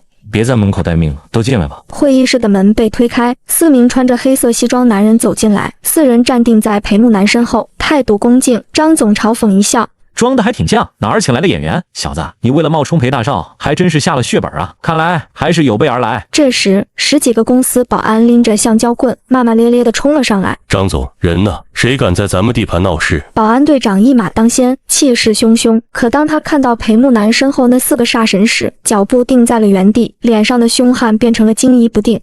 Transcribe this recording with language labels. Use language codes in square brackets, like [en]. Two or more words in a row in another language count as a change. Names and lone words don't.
[zh] 别在门口待命了，都进来吧。会议室的门被推開，4名穿着黑色西裝男人走進來，4人站定在裴木南身後，態度恭敬。張總嘲諷一笑。裝的還挺像，哪兒請來的演員？小子，你為了冒充裴大少，還真是下了血本啊！看來還是有備而來。這時，10幾個公司保安拎着橡膠棍，罵罵咧咧地衝了上來。張總，人呢？誰敢在咱們地盤鬧事？保安隊長一馬當先，氣勢洶洶。可當他看到裴木南身後那4個煞神時，腳步定在了原地，臉上的兇悍變成了驚疑不定。